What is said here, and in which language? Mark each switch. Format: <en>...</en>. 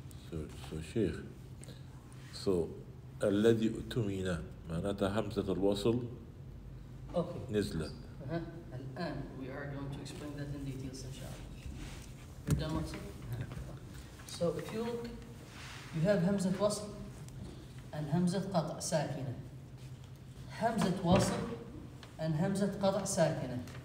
<en>So Sheikh, so</en> <ar>الذي أؤتمن معناتها همزة الوصل</ar> <en>Okay.</en> <ar>نزلت.</ar> <en>الآن we are going to explain that in details inshallah. You're done with it? So if you look, you have همزة وصل and همزة قطع ساكنة.</en> <ar>همزة وصل and همزة قطع ساكنة.</ar>